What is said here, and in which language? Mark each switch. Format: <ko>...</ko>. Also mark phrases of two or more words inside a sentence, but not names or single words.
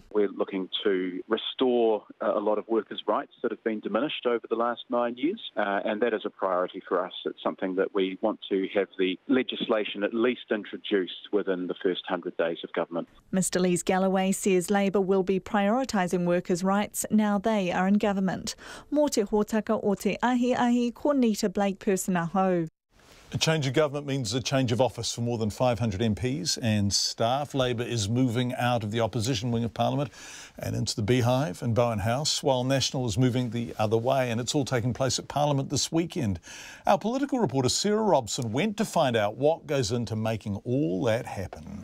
<en>We're looking to restore a lot of workers' rights that have been diminished over the last 9 years, and that is a priority for us. It's something that we want to have the legislation at least introduced within the first 100 days of government. Mr Lees-Galloway says Labour will be prioritising workers' rights now they are in government.</en> <mi>Mō te hōtaka o te ahi, ko Nita Blake person aho.</mi> <en>A change of government means a change of office for more than 500 MPs and staff. Labour is moving out of the opposition wing of Parliament and into the Beehive and Bowen House, while National is moving the other way, and it's all taking place at Parliament this weekend. Our political reporter Sarah Robson went to find out what goes into making all that happen.</en>